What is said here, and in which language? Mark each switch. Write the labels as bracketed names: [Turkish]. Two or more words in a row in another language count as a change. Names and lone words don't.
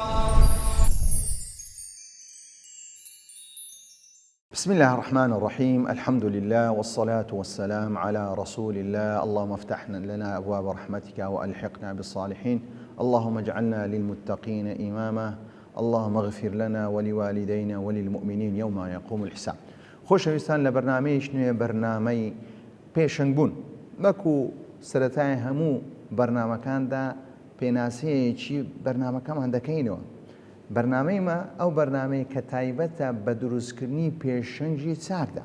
[Arabic] بسم الله الرحمن الرحيم. الحمد لله والصلاة والسلام على رسول الله. اللهم افتح لنا أبواب رحمتك وألحقنا بالصالحين. اللهم اجعلنا للمتقين إماما. اللهم اغفر لنا ولوالدينا وللمؤمنين يوم يقوم الحساب. [Central Kurdish] خۆشەویستان لە بەرنامەیەکی نوێ بەرنامەی پێشەنگبوون وەکو سەرەتای هەموو بەرنامەکاندا پێناسەیەکی بەرنامەکەمان دەکەینەوە. بەرنامەیمە ئەو بەرنامەیە کە تایبەتە بە دروستکردنی پێشەنگی چاکدا.